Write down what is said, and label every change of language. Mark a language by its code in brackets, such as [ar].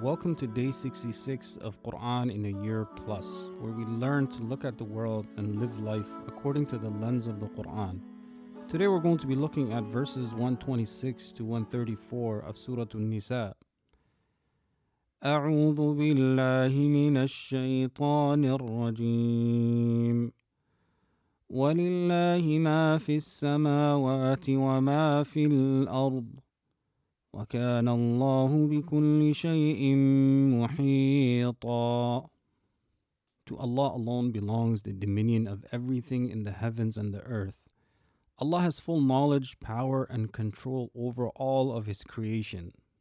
[en] Welcome to day 66 of Qur'an in a Year Plus, where we learn to look at the world and live life according to the lens of the Qur'an. Today we're going to be looking at verses 126 to 134 of Surah An-Nisā. [ar] أعوذ بالله من الشيطان الرجيم ولله ما في السماوات وما في الأرض وَكَانَ اللَّهُ بِكُلِّ شَيْءٍ مُحِيطًا. [en] To Allah alone belongs the dominion of everything in the heavens and the earth. Allah has full knowledge, power, and control over all of His creation.